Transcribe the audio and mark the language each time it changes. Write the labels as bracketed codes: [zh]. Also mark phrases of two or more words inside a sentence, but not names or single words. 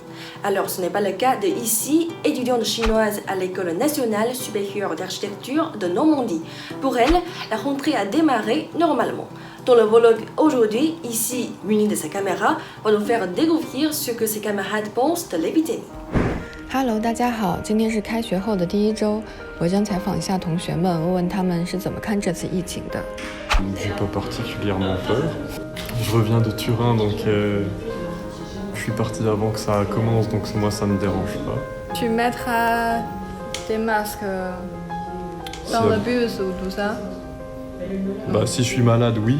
[fr] Alors ce n'est pas le cas de ici, étudiante chinoise à l'École nationale supérieure d'architecture de Normandie. Pour elle, la rentrée a démarré normalement. Dans le vlog aujourd'hui, ici, munie de sa caméra, va nous faire découvrir ce que ses camarades pensent de l'épidémie. [zh] Hello， 大家好，今天是开学后的第一周，我将采访一下同学们，问问他们是怎么看这次疫情的。 [fr] J'ai pas particulièrement peur. Je reviens de Turin, donc je suis parti avant que ça commence, donc moi ça me dérange pas. Tu mettras des masques dans le bus ou tout ça? Bah si je suis malade, oui.